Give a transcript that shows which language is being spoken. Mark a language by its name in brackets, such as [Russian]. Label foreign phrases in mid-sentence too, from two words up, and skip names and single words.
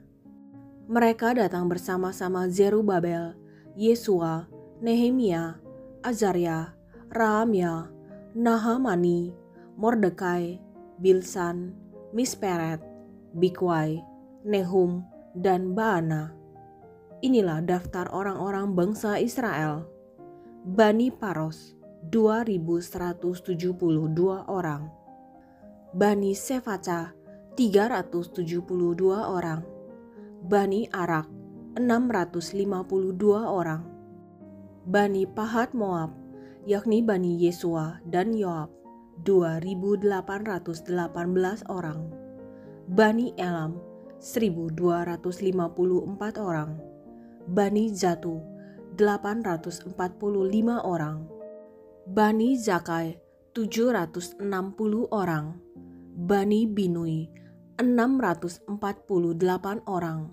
[Indonesian] Mereka datang bersama-sama Zerubabel, Yesua, Nehemia, Azaria, Rahamya, Nahamani, Mordekai, Bilsan, Misperet, Bikwai, Nehum, dan Baana. Inilah daftar orang-orang bangsa Israel. Bani Paros 2.172 orang. Bani Sefaca 372 orang. Bani Arak 652 orang. Bani Pahat Moab, yakni Bani Yesua dan Yoab, 2.818 orang. Bani Elam 1.254 orang. Bani Zatu 845 orang. Bani Zakai 760 orang. Bani Binui 648 orang.